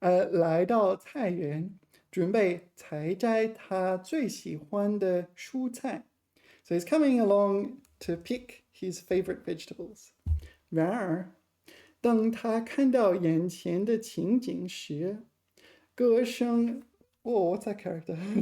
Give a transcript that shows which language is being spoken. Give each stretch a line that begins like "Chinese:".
Chinese: 来到菜园，准备采摘他最喜欢的蔬菜。
English: So he's coming along to pick his favorite vegetables.
Chinese: 然而，当他看到眼前的情景时，歌声
English: what's that character?